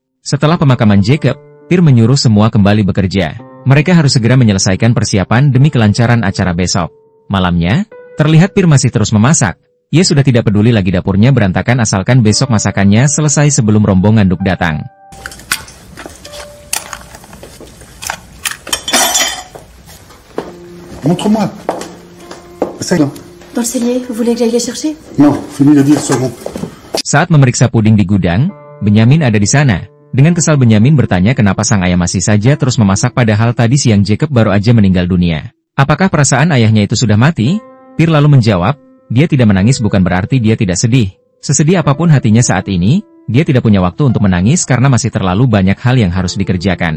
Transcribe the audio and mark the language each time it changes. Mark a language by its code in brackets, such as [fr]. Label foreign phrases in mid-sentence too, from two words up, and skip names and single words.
[id] Setelah pemakaman Jacob, Pierre menyuruh semua kembali bekerja. Mereka harus segera menyelesaikan persiapan demi kelancaran acara besok. Malamnya, terlihat Pierre masih terus memasak. Ia sudah tidak peduli lagi dapurnya berantakan asalkan besok masakannya selesai sebelum rombongan Duke datang. [fr] Montre-moi. Ça, non. Dans le cellier, vous voulez que j'aille les chercher? Non, finis de dire second. [id] Saat memeriksa puding di gudang, Benjamin ada di sana. Dengan kesal Benjamin bertanya kenapa sang ayah masih saja terus memasak padahal tadi siang Jacob baru aja meninggal dunia. Apakah perasaan ayahnya itu sudah mati? Pierre lalu menjawab, dia tidak menangis bukan berarti dia tidak sedih. Sesedih apapun hatinya saat ini, dia tidak punya waktu untuk menangis karena masih terlalu banyak hal yang harus dikerjakan.